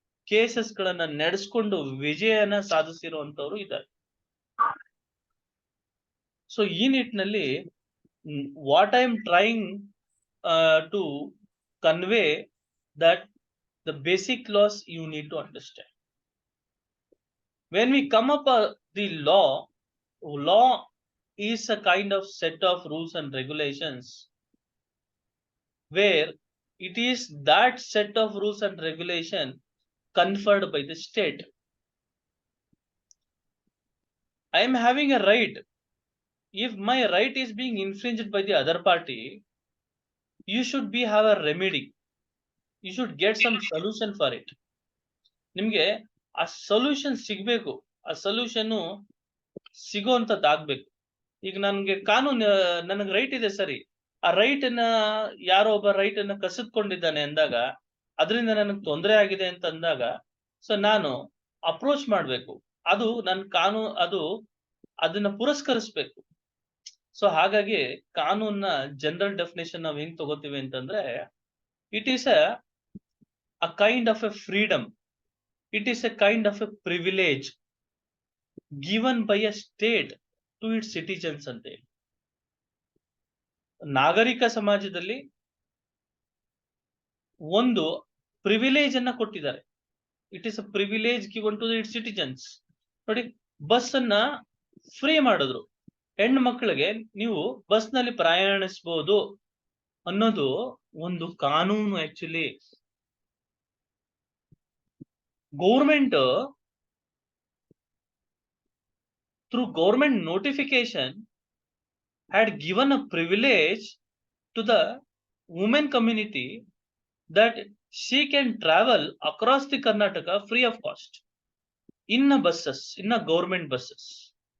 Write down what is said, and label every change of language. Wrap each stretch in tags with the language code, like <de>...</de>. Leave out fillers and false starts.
<kn>Cases ಗಳನ್ನ ನಡೆಸ್ಕೊಂಡು ವಿಜಯನ ಸಾಧಿಸಿರುವಂತವ್ರು ಇದ್ದಾರೆ. ಸೊ ಈ ನಿಟ್ಟಿನಲ್ಲಿ</kn> <en>What I am trying to convey that the basic laws you need to understand. When we come up the law is a kind of set of rules and regulations where it is that set of rules and regulation conferred by the state. I am having a right. If my right is being infringed by the other party, you should have a remedy. You should get some solution for it.</en> <kn>ನಿಮ್ಗೆ ಆ solution ಸಿಗ್ಬೇಕು. ಆ solution ಸಿಗೋಂತದ್ದಾಗ್ಬೇಕು. ಈಗ ನನ್ಗೆ ಕಾನೂನು ನನಗೆ right ಇದೆ ಸರಿ, ಆ ರೈಟ್ ಅನ್ನ ಯಾರೋ ಒಬ್ಬ ರೈಟ್ ಅನ್ನ ಕಸಿದ್ಕೊಂಡಿದ್ದಾನೆ ಅಂದಾಗ, ಅದರಿಂದ ನನಗೆ ತೊಂದರೆ ಆಗಿದೆ ಅಂತ ಅಂದಾಗ, ಸೊ ನಾನು ಅಪ್ರೋಚ್ ಮಾಡ್ಬೇಕು. ಅದು ನನ್ನ ಕಾನೂನು, ಅದನ್ನ ಪುರಸ್ಕರಿಸ್ಬೇಕು. ಸೊ ಹಾಗಾಗಿ ಕಾನೂನ್ನ ಜನರಲ್ ಡೆಫಿನೇಷನ್ ನಾವ್ ಹೆಂಗ್ ತಗೋತೀವಿ ಅಂತಂದ್ರೆ,</kn> <en>It is a kind of a freedom. It is a kind of a privilege given by a state to its citizens</en> <kn>ante. ನಾಗರಿಕ ಸಮಾಜದಲ್ಲಿ ಒಂದು ಪ್ರಿವಿಲೇಜ್ ಅನ್ನ ಕೊಟ್ಟಿದ್ದಾರೆ.</kn> <en>It is a privilege given to its citizens.</en> <kn>ನೋಡಿ, bus ಅನ್ನ free ಮಾಡಿದ್ರು. ಹೆಣ್ಣು ಮಕ್ಕಳಿಗೆ ನೀವು ಬಸ್ ನಲ್ಲಿ ಪ್ರಯಾಣಿಸಬಹುದು ಅನ್ನೋದು ಒಂದು ಕಾನೂನು.</kn> <en>Actually government through government notification had given a privilege to the women community that she can travel across the Karnataka free of cost in a buses, in a government buses.</en>